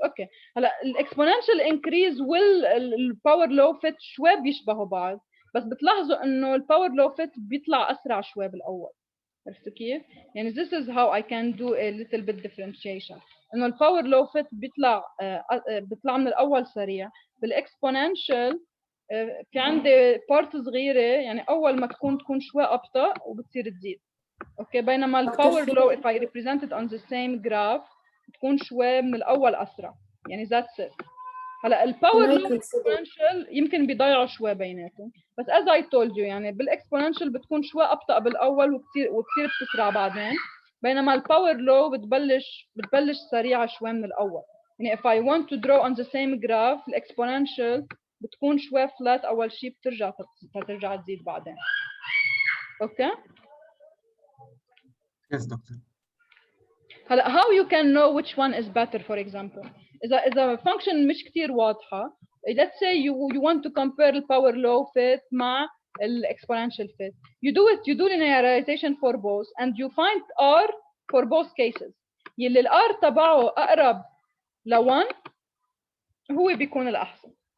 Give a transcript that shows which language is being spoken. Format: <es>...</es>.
<ar>اوكي هلا الاكسبوننشال انكريز والباور لو فيت شوي بيشبهوا بعض، بس بتلاحظوا انه الباور لو فيت بيطلع اسرع شوي بالاول. عرفتوا كيف؟ يعني</ar> <en>this is how I can do a little bit differentiation.</en> <ar>انه الباور لو فيت بيطلع من الاول سريع، بالاكسبوننشال في عندي بارت صغيره، يعني اول ما تكون شوي ابطا وبتصير تزيد. اوكي، بينما الباور لو</ar> <en>if I represent it on the same graph</en> <ar>تكون شوي من الاول اسرع، يعني</ar> <en>that's it.</en> <ar>هلا الباور لو اكسبوننشال يمكن بيضيعوا شوي بيناتهم، بس</ar> <en>as I told you</en> <ar>يعني بالاكسبوننشال بتكون شوي ابطا بالاول وكثير بتسرع بعدين، بينما الباور لو بتبلش سريعه شوي من الاول. يعني</ar> <en>if I want to draw on the same graph</en> <ar>الاكسبوننشال بتكون شوي فلات اول شيء، بترجع تزيد بعدين. اوكي</ar> <en>Yes doctor. هلا how you can know which one is better for example إذا function</en> <ar>مش كتير واضحة.</ar> <en>Let's say you want to compare the power law fit مع exponential fit. You do linearization for both and you find R for both cases.</en> <ar>يلي ال R تبعه أقرب ل 1 هو بيكون الأحسن.</ar>